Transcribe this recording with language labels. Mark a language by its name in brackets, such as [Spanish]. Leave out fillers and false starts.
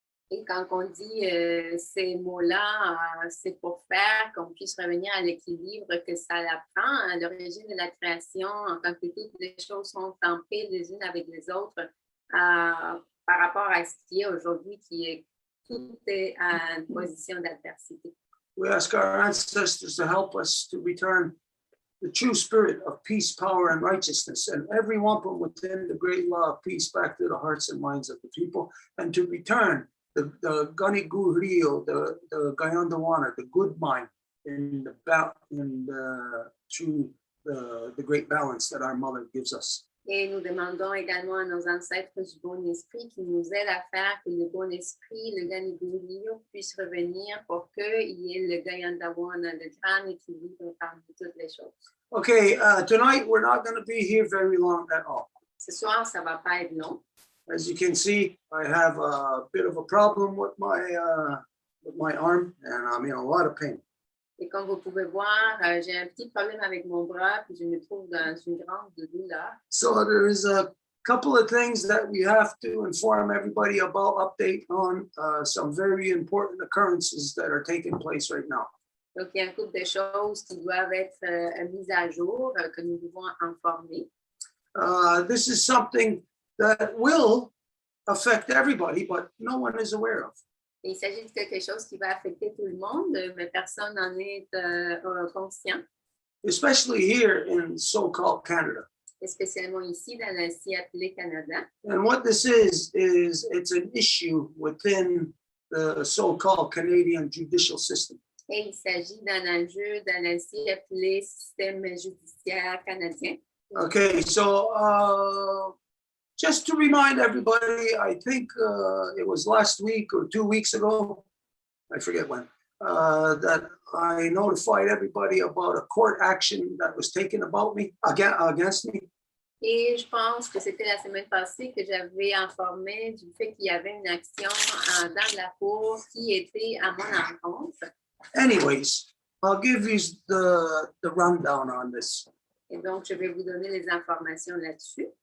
[French] Et quand on dit ces mots-là, c'est pour faire qu'on puisse revenir à l'équilibre que ça apprend à l'origine de la création, en tant que toutes les choses sont en paix les unes avec les autres, par rapport à ce qui est aujourd'hui, qui est tout est à une position d'adversité. [English] We ask our ancestors to help us to return the true spirit of peace, power, and righteousness, and every wampum within the great law of peace back to the hearts and minds of the people, and to return the Gani Gu Rio, the Gayandawana, the good mind, in the true the great balance that our mother gives us. [French] Et nous demandons également à nos ancêtres du bon esprit qui nous aident à faire que le bon esprit, le Ganigurio, puisse revenir pour qu'il y ait le Gayandawana, le grand équilibre parmi toutes les choses. [English] Okay, tonight we're not going to be here very long at all. [French] Ce soir, ça ne va pas être long. [English] As you can see, I have a bit of a problem with my arm, and I'm in a lot of pain. [French] Et comme vous pouvez voir, j'ai un petit problème avec mon bras, puis je me trouve dans une grande douleur. [English] So there is a couple of things that we have to inform everybody about, update on some very important occurrences that are taking place right now. [French] Donc, il y a un couple de choses qui doivent être mises à jour, que nous devons informer. [English] This is something that will affect everybody, but no one is aware of. [French] Et il s'agit de quelque chose qui va affecter tout le monde, mais personne n'en est conscient, [English] Especially here in so-called Canada. [French] spécialement ici dans la si appelée Canada. [English] And what this is it's an issue within the so-called Canadian judicial system. [French] Et il s'agit d'un enjeu dans la si appelée système judiciaire canadien. [English] Okay, so just to remind everybody, I think it was last week or 2 weeks ago, I forget when, that I notified everybody about a court action that was taken about me, against me. [French] Et je pense que c'était la semaine passée que j'avais informé du fait qu'il y avait une action dans la cour qui était à mon encontre. [English] Anyways, I'll give you the rundown on this. [French] Et donc, je vais vous donner les informations là-dessus.